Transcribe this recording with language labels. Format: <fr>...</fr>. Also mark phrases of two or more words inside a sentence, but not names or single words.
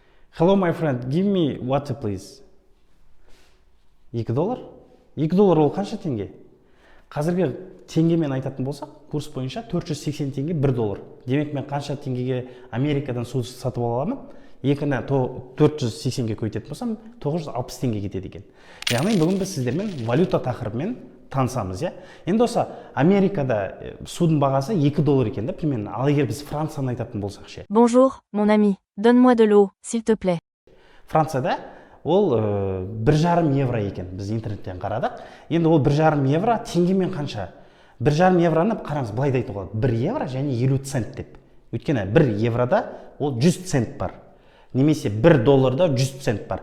<en>Hello, my friend, give me water, please.</en> <kk>$2? $2 ол қанша теңге? Қазіргі теңгемен айтатын болсақ, курс бойынша 480 теңге $1. Демек мен қанша теңгеге Америкадан су сатып ала аламын? 480-ге көйтетін болсам, 960 теңге кетеді екен. Яғни бүгін біз сіздермен валюта тақырыбымен танысамыз, иә? Енді осы Америкада судың бағасы $2 екен да, примерно. Ал егер біз Францияны айтатын болсақ ше.</kk> <fr>Bonjour, mon ami. Donne-moi de l'eau, s'il te plaît.</fr> <kk>Францияда ол 1,5 евро екен. Біз интернеттен қарадық. Енді ол 1,5 евро теңгемен қанша? 1,5 евроны қараңыз, былай да айтуға болады. 1 евро және 50 цент деп. Өйткені 1 еврода ол 100 цент бар. Немесе $1 100 цент бар.</kk>